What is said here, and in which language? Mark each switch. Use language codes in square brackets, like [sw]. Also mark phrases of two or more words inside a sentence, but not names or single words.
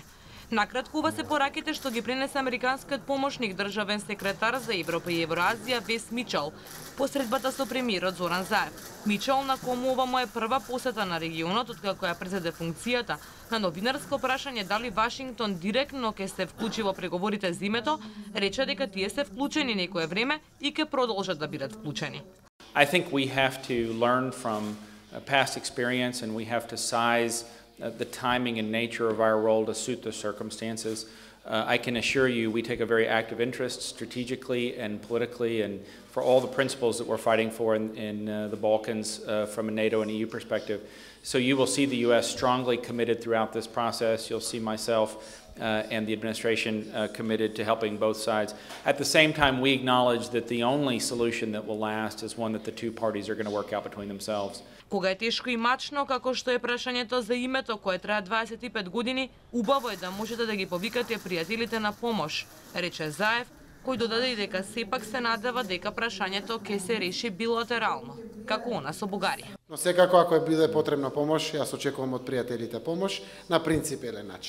[mk] Накратко, ова се пораките што ги пренесе американскиот помошник државен секретар за Европа и Евроазија Вес Мичел по средбата со премиерот Зоран Заев. Мичел, на кому ова му е прва посета на регионот откако ја презеде функцијата, на новинарско прашање дали Вашингтон директно ќе се вклучи во преговорите за името, рече дека тие се вклучени некое време и ќе продолжат да бидат вклучени. [en] I think we have to learn from past experience and we have to size the timing and nature of our role to suit the circumstances. I can assure you we take a very active interest strategically and politically and for all the principles that we're fighting for in the Balkans from a NATO and EU perspective. So you will see the U.S. strongly committed throughout this process. You'll see myself and the administration committed to helping both sides. At the same time, we acknowledge that the only solution that will last is one that the two parties are going to work out between themselves. [mk] Кога е тешко и мачно, како што е прашањето за името кое трае 25 години, убаво е да можете да ги повикате пријателите на помош, рече Заев, кој додаде и дека сепак се надева дека прашањето ќе се реши билатерално, како она со Бугарија. Но секако ако е биде потребна помош, јас очекувам од пријателите помош на принципелен начин.